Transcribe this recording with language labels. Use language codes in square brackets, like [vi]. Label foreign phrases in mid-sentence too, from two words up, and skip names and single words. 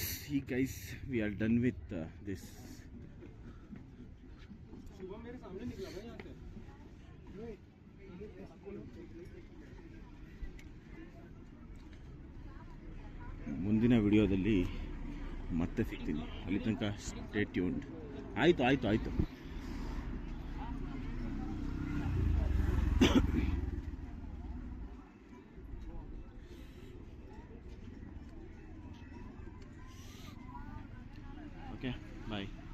[en] See guys, we are done with this. [hi] शुभम मेरे सामने निकला भाई यहाँ से [kn] ಮುಂದಿನ ವಿಡಿಯೋದಲ್ಲಿ ಮತ್ತೆ ಸಿಗ್ತೀನಿ. ಅಲ್ಲಿ ತನಕ [en] stay tuned. [kn] ಆಯಿತು. [en] okay, bye.